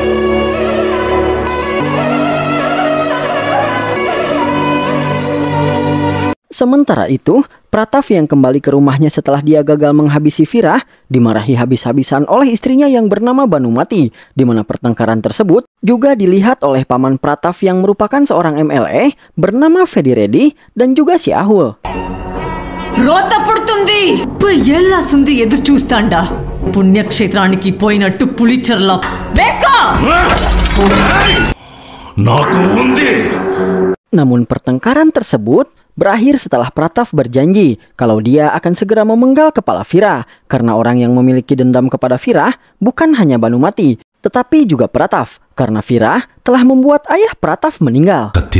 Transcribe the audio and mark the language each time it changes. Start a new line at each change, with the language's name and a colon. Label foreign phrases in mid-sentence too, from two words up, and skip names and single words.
Indonesian: Sementara itu, Pratap yang kembali ke rumahnya setelah dia gagal menghabisi Vira, dimarahi habis-habisan oleh istrinya yang bernama Banumati, di mana pertengkaran tersebut juga dilihat oleh paman Pratap yang merupakan seorang MLA bernama Fedi Reddy dan juga si Ahul.
Telugu: రోత పుడుతుంది ఎల్లాసుంది ఎదురు చూస్తాండా పుణ్యక్షేత్రానికి పోయినట్టు పులిచర్ల వేసుకో.
Indonesian: Namun pertengkaran tersebut berakhir setelah Pratap berjanji kalau dia akan segera memenggal kepala Vira, karena orang yang memiliki dendam kepada Vira bukan hanya Banumati, tetapi juga Pratap, karena Vira telah membuat ayah Pratap meninggal.